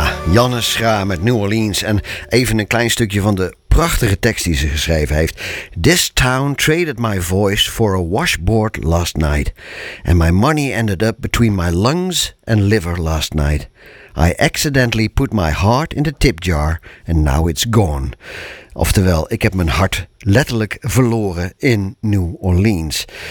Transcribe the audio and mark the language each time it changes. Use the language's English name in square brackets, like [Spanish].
[Dutch] Janne Schra met New Orleans en even een klein stukje van de prachtige tekst die ze geschreven heeft. [English] This town traded my voice for a washboard last night. And my money ended up between my lungs and liver last night. I accidentally put my heart in the tip jar and now it's gone. [Dutch] Oftewel, ik heb mijn hart letterlijk verloren in New Orleans.